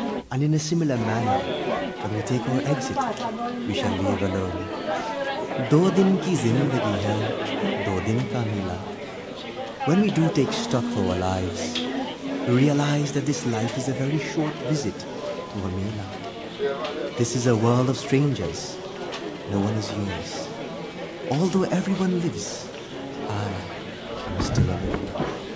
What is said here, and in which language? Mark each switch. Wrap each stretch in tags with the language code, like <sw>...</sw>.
<en>And in a similar manner, when we take our exit, we shall leave alone.</en> <hi>2 दिन की जिंदगी है, 2 दिन का मेला.</hi> <en>When we do take stock of our lives, we realize that this life is a very short visit to a mela. This is a world of strangers. No one is yours. Although everyone lives, I am still alone.</en>